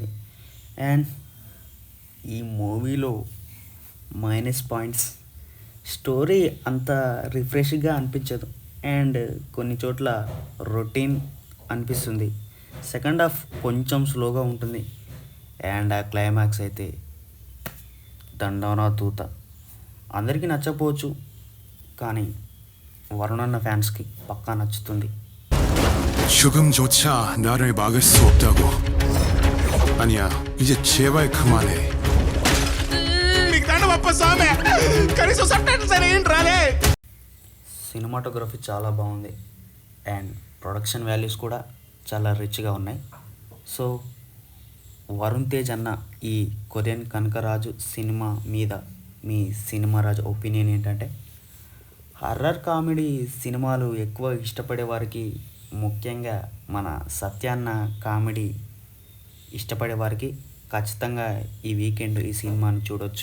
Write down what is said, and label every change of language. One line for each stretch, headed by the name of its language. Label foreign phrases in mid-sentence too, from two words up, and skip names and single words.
Telugu: అండ్ ఈ మూవీలో
English: minus points,
Telugu: స్టోరీ అంత రిఫ్రెష్గా అనిపించదు అండ్ కొన్ని చోట్ల రొటీన్ అనిపిస్తుంది.
English: second half
Telugu: కొంచెం స్లోగా ఉంటుంది అండ్ ఆ క్లైమాక్స్ అయితే దండోనా తూత. అందరికీ నచ్చకపోవచ్చు, కానీ వరుణన్న ఫ్యాన్స్కి పక్కా నచ్చుతుంది.
Korean: 지금조차 나를 막을 수 없다고. 아니야, 이제 제발 그만해.
Telugu: కనీసం సబ్టైటిల్స్ అనేంటి రాలే. సినిమాటోగ్రఫీ చాలా బాగుంది అండ్
English: production values
Telugu: కూడా చాలా రిచ్గా ఉన్నాయి. సో వరుణ్ తేజ్ అన్న ఈ కొరియన్ కనకరాజు సినిమా మీద మీ సినిమా రాజు ఒపీనియన్ ఏంటంటే,
English: horror comedy
Telugu: సినిమాలు ఎక్కువ ఇష్టపడే వారికి, ముఖ్యంగా మన సత్యాన్న కామెడీ ఇష్టపడే వారికి ఖచ్చితంగా ఈ వీకెండ్ ఈ సినిమాని చూడొచ్చు.